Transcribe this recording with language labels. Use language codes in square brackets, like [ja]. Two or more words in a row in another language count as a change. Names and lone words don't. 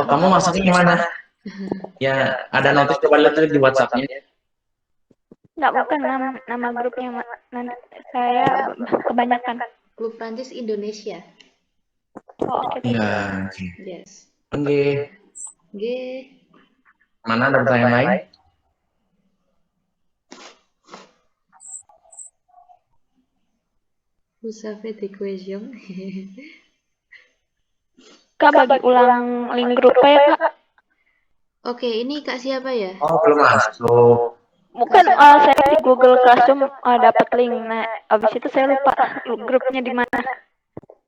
[id] Oh, kamu masuknya gimana? Ya, ada notif, coba lihat di WhatsApp-nya. Nggak, bukan nama grupnya, nanti saya kebanyakan. Klub Prancis Indonesia. Oh, oke. Ya, oke. Yes. Oke. Oke. Mana ada pertanyaan lain? [fr] Vous avez des questions? [id] Kak, bagi ulang link grupnya ya Kak. Oke, ini Kak siapa ya? Oh, belum masuk. Bukan, saya di Google Classroom dapat link. Nah, abis itu saya lupa grupnya di mana.